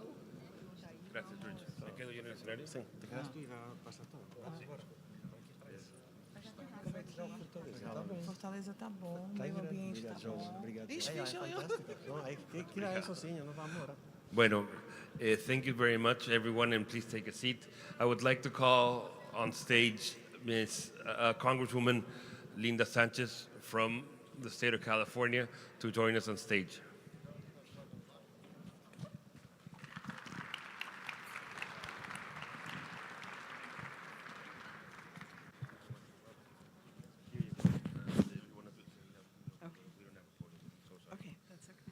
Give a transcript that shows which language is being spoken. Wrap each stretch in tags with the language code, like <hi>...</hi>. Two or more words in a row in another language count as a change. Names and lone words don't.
<es>Gracias, George. ¿Me quedo yo en el escenario? Sí, te quedas tú y pasa todo.</es> <pt>Fortaleza tá bom, meio ambiente tá bom. Obrigado. Ixi, fechou eu.</pt> <es>No, hay que tirar eso, sí, nos vamos ahora. Bueno,</es> <en>thank you very much, everyone, and please take a seat. I would like to call on stage Ms. Congresswoman Linda Sanchez from the state of California to join us on stage. Okay, that's okay.</en>